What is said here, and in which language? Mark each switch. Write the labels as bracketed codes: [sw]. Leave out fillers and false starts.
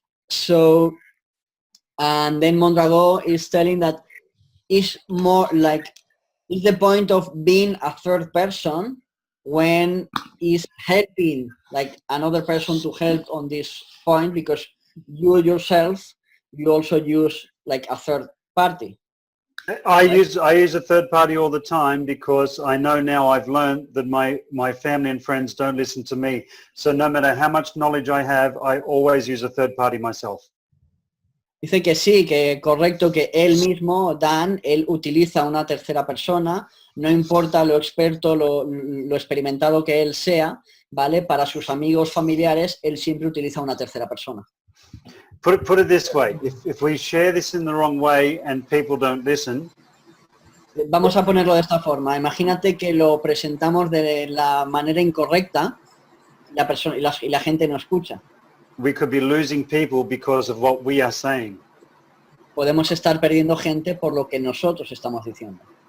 [en] So, and then Mondragon is telling that it's more like, is the point of being a third person when is helping like another person to help on this point, because you yourself, you also use like a third party. I use a third party all the time because I know now, I've learned that my family and friends don't listen to me. So no matter how much knowledge I have, I always use a third party myself. [es] Dice que sí, que correcto, que él mismo, Dan, él utiliza una tercera persona, no importa lo experto, lo experimentado que él sea, ¿vale? Para sus amigos familiares, él siempre utiliza una tercera persona. [en] Put it this way, if we share this in the wrong way and people don't listen, [es] vamos a ponerlo de esta forma. Imagínate que lo presentamos de la manera incorrecta, la persona y la gente no escucha. [en] we could be losing people because of what we are saying. [es] Podemos estar perdiendo gente por lo que nosotros estamos diciendo.